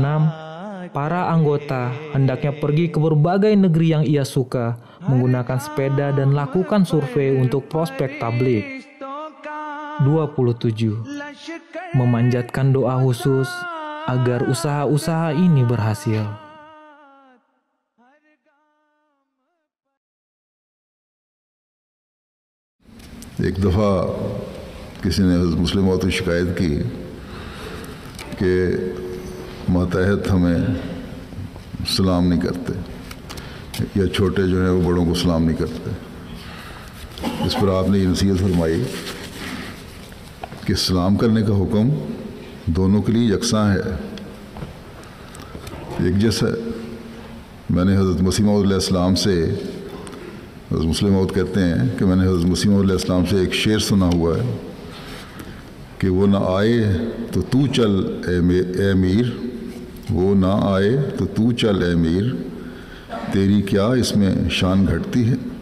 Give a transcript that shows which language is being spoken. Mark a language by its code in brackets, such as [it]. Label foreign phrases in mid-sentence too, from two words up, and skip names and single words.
[id] Para anggota hendaknya pergi ke berbagai negeri yang ia suka, menggunakan sepeda dan lakukan survei untuk prospek tabligh. 27. Memanjatkan doa khusus agar usaha-usaha ini berhasil. [ur] ایک دفعہ کسی نے مسلموں سے شکایت کی کہ ماتحت ہمیں سلام نہیں کرتے, یا چھوٹے جو ہیں وہ بڑوں کو سلام نہیں کرتے. اس پر آپ نے یہ نصیحت فرمائی کہ سلام کرنے کا حکم دونوں کے لیے یکساں ہے، ایک جیسا. میں نے حضرت مسیح موعود علیہ السلام سے، حضرت مسلم موعود کہتے ہیں کہ میں نے حضرت مسیح موعود علیہ السلام سے ایک شعر سنا ہوا ہے کہ وہ نہ آئے تو تو چل اے امیر، وہ نہ آئے تو تو چل اے امیر، تیری کیا اس میں شان گھٹتی ہے.